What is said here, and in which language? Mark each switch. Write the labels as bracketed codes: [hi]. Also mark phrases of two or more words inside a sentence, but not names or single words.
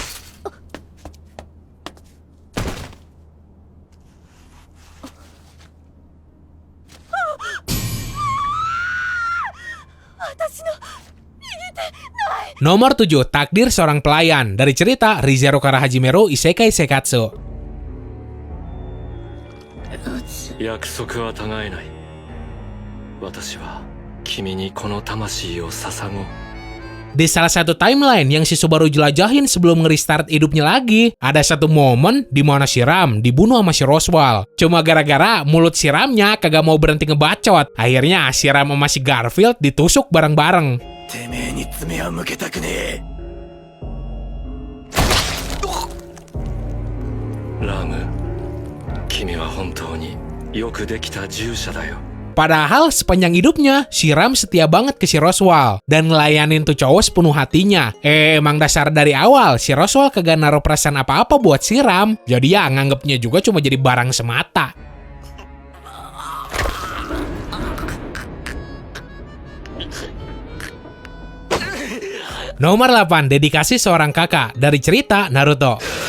[id] Nomor 7, takdir seorang pelayan dari cerita Rizero Karahajimeru Isekai Sekatsu. [ja] 約束は違えない。私は君にこの魂を捧ごう。 [id] Di salah satu timeline yang si Subaru jelajahin sebelum nge-restart hidupnya lagi, ada satu momen di mana si Ram dibunuh sama si Roswell. Cuma gara-gara mulut si Ramnya kagak mau berhenti ngebacot. Akhirnya si Ram sama si Garfield ditusuk bareng-bareng. [ja] てめえに爪は向けたくねえ。ラム、君は本当によくできた従者だよ。 [id] Padahal sepanjang hidupnya, si Ram setia banget ke si Roswell dan ngelayanin tuh cowok sepenuh hatinya. Emang dasar dari awal, si Roswell kagak naruh perasaan apa-apa buat si Ram. Jadi ya nganggepnya juga cuma jadi barang semata. Nomor 8, dedikasi seorang kakak dari cerita Naruto.